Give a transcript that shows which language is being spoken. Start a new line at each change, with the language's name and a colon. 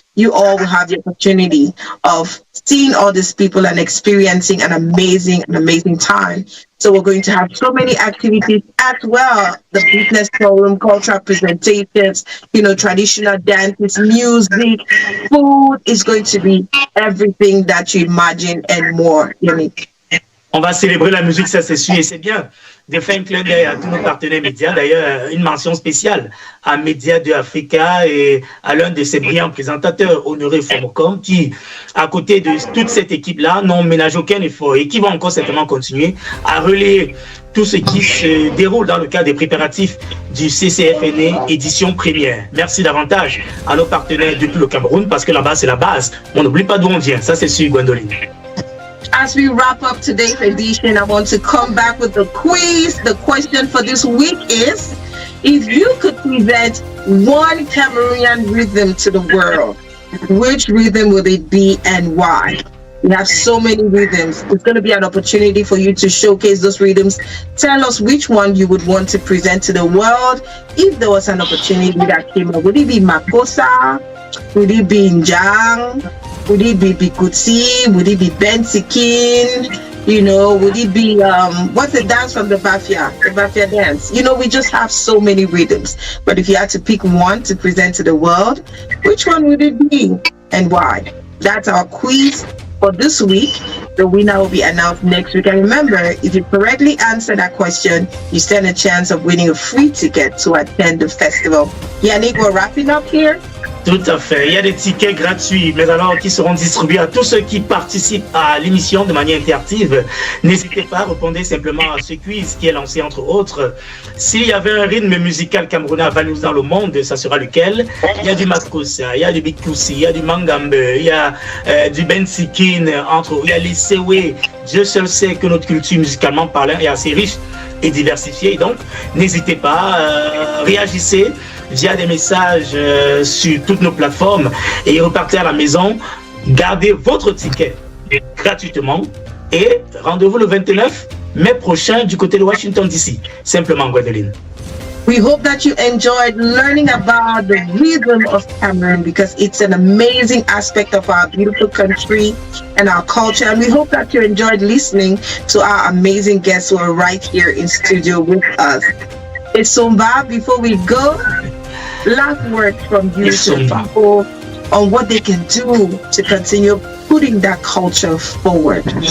English: You all will have the opportunity of seeing all these people and experiencing an amazing time. So we're going to have so many activities as well. The business forum, cultural presentations, traditional dances, music, food is going to be everything that you imagine and more.
French: On va célébrer la musique, ça c'est sûr, et c'est bien de faire un clin d'œil à tous nos partenaires médias. D'ailleurs, une mention spéciale à Média 2 Africa et à l'un de ses brillants présentateurs, Honoré Fomocom, qui, à côté de toute cette équipe-là, n'ont ménagé aucun effort et qui vont encore certainement continuer à relayer tout ce qui se déroule dans le cadre des préparatifs du CCFNA édition première. Merci davantage à nos partenaires depuis le Cameroun, parce que là-bas, c'est la base. On n'oublie pas d'où on vient. Ça, c'est sûr, Gwendoline.
English: As we wrap up today's edition, I want to come back with the quiz. The question for this week is, if you could present one Cameroonian rhythm to the world, which rhythm would it be and why? We have so many rhythms. It's going to be an opportunity for you to showcase those rhythms. Tell us which one you would want to present to the world if there was an opportunity that came up. Would it be Makossa? Would it be Njang? Would it be Bikuti? Would it be Bensikin? You know, would it be, what's the dance from the Bafia dance? You know, we just have so many rhythms. But if you had to pick one to present to the world, which one would it be and why? That's our quiz for this week. The winner will be announced next week. And remember, if you correctly answer that question, you stand a chance of winning a free ticket to attend the festival. Yannick, we're wrapping up here.
French: Tout à fait. Il y a des tickets gratuits, mais alors qui seront distribués à tous ceux qui participent à l'émission de manière interactive. N'hésitez pas, répondez simplement à ce quiz qui est lancé entre autres. S'il y avait un rythme musical camerounais à valoriser dans le monde, ça sera lequel? Il y a du Makossa, il y a du Bikusi, il y a du Mangambe, il y a du Bensikin, entre autres. Il y a les Sewe. Dieu seul sait que notre culture musicalement parlant est assez riche et diversifiée. Donc, n'hésitez pas, réagissez via des messages sur toutes nos plateformes et repartez à la maison. Gardez votre ticket gratuitement et rendez-vous le 29 mai prochain du côté de Washington DC, simplement Gwendoline.
English: We hope that you enjoyed learning about the rhythm of Cameroon because it's an amazing aspect of our beautiful country and our culture. And we hope that you enjoyed listening to our amazing guests who are right here in studio with us. Isumba, before we go, last word from you to people on what they can do to continue putting that culture forward.